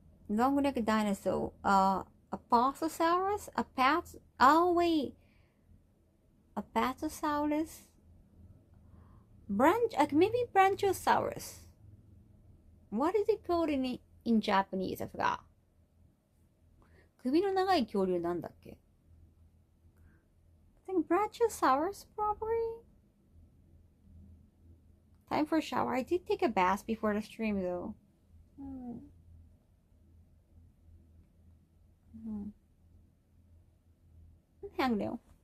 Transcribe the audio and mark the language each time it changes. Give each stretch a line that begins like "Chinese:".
English: Long-necked dinosaur. Apatosaurus? Oh wait. Apatosaurus? Maybe Branchosaurus. What is it called in Japanese? I forgot.
Japanese: 首の長い恐竜なんだっけ?
English: I think Brachiosaurus probably. Time for a shower. I did take a bath before the stream though. Hang no.